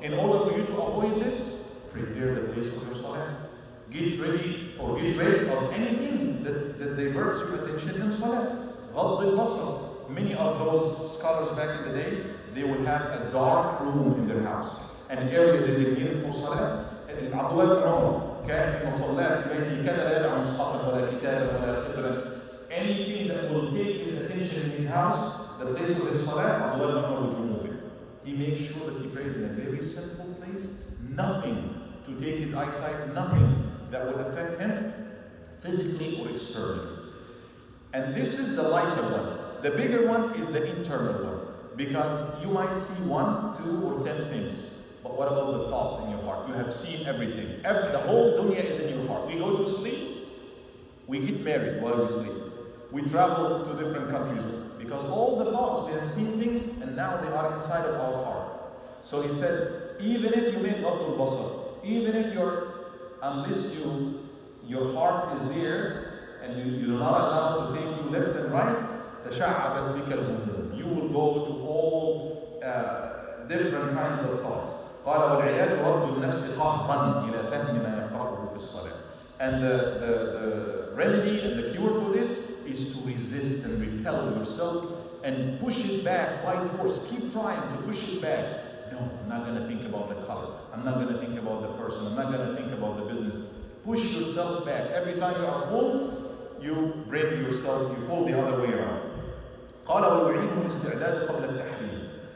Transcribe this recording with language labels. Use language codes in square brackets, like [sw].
[en] In order for you to avoid this, prepare the place for your salah. Get ready or get rid of anything that diverts your attention in salah. [ar] غض البصر. [en] Many of those scholars back in the day, they would have a dark room in their house, an area designated for salah. [ar] And Abdullah ibn Umar, كان في مصلاه في بيته كان لا يدع مصحفا ولا كتابا ولا قدرا. [en] Anything that will take his attention in his house, the place of his salah, Abdullah ibn Umar would remove it. He makes sure that he prays in a very simple place, nothing to take his eyesight, nothing that would affect him physically or externally. And this is the lighter one. The bigger one is the internal one. Because you might see 1, 2, or 10 things. But what about the thoughts in your heart? You have seen everything. The whole dunya is in your heart. We go to sleep, we get married while we sleep. We travel to different countries. Because all the thoughts, we have seen things, and now they are inside of our heart. So he said, even if you make Ghadul Basar, even if unless your heart is there, and you're not allowed to take you left and right, [ar] تشعبت بك الهموم. [en] You will go to all different kinds of thoughts. [ar] قال والعلاج رد النفس قهرا إلى فهم ما يقرأه في الصلاة. [en] And the remedy and the cure for this is to resist and repel yourself and push it back by force. Keep trying to push it back. No, I'm not going to think about the color. I'm not going to think about the person. I'm not going to think about the business. Push yourself back. Every time you are pulled, you bring yourself, you pull the other way around. [ar] قال ويعينه الاستعداد قبل التحريم.